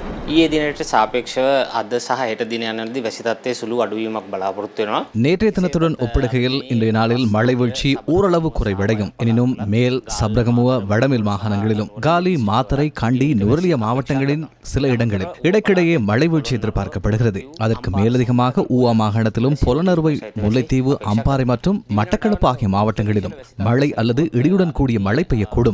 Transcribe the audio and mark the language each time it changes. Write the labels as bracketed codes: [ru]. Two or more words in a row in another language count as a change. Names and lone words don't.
[si] ඊයේ දිනට සාපේක්ෂව අද සහ හෙට දින යනදී වැසි තත්ත්වයේ සුළු අඩුවීමක් බලාපොරොත්තු වෙනවා. [ta] நேற்றைய தினத்துடன் ஒப்பிடுகையில் இன்றைய நாளில் மழை வீழ்ச்சி ஓரளவு குறைவடையும். எனினும் மேல் சப்ரகமுவ வடமேல் மாகாணங்களிலும் காலி மாத்தறை கண்டி நுவரெலியா மாவட்டங்களின் சில இடங்களில் இடைக்கிடையே மழை வீழ்ச்சி எதிர்பார்க்கப்படுகிறது. அதற்கு மேலதிகமாக ஊவா மாகாணத்திலும் பொலனறுவை முல்லைத்தீவு அம்பாறை மற்றும் மட்டக்களப்பு ஆகிய மாவட்டங்களிலும் மழை அல்லது இடியுடன் கூடிய மழை பெய்யக்கூடும்.